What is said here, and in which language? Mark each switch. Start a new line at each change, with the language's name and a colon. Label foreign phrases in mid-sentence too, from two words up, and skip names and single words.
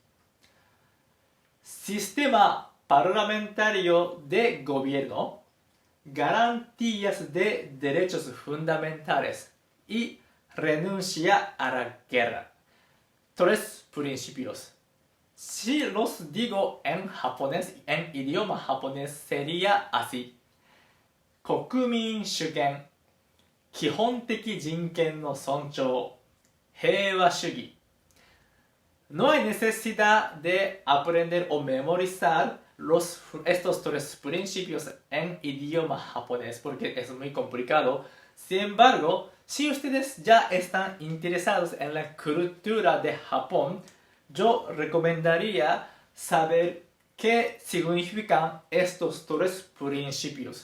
Spanish: Sistema parlamentario de gobierno, garantías de derechos fundamentales y renuncia a la guerra. Tres principios. Si los digo en japonés, en idioma japonés sería así.
Japanese: 国民主権、基本的人権の尊重、平和主義。
Spanish: No hay necesidad de aprender o memorizar estos tres principios en idioma japonés porque es muy complicado. Sin embargo, si ustedes ya están interesados en la cultura de Japón, yo recomendaría saber qué significan estos tres principios.